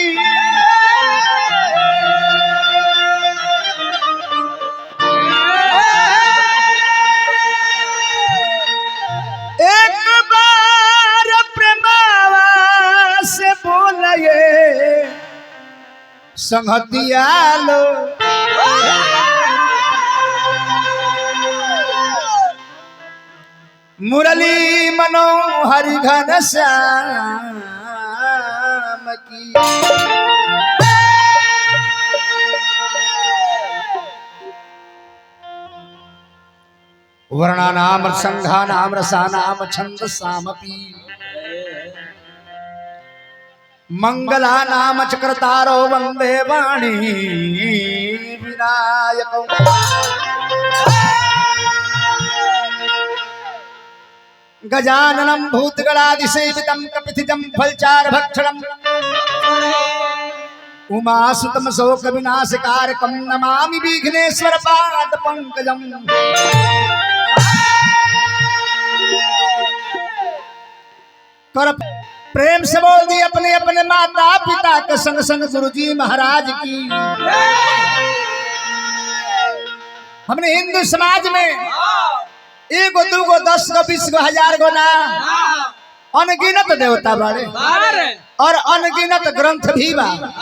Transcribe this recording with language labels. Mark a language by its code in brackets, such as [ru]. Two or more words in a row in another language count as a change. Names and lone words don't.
[bho] एक बार प्रेमावा से बोलिए संगतिया लो मुरली मनोहर घनश्याम की। [sa] वर्णानाम संघानाम रसानाम छंदसामपि मंगलानाम चक्रतारो वंदे वाणी विनायक। गजाननं भूतगणादिसेवितं कपितजं फलचारभक्षणं उमासुतं शोकविनाशकारकं नमामि विघ्नेश्वर पादपङ्कजं। [bho] कर प्रेम से बोल दी अपने अपने माता पिता के संग संग गुरुजी महाराज की। हमने हिंदू समाज में एगो दूगो 10 गो 20 गो 1000 गो ना अनगिनत देवता बाड़े और अनगिनत ग्रंथ भी बा।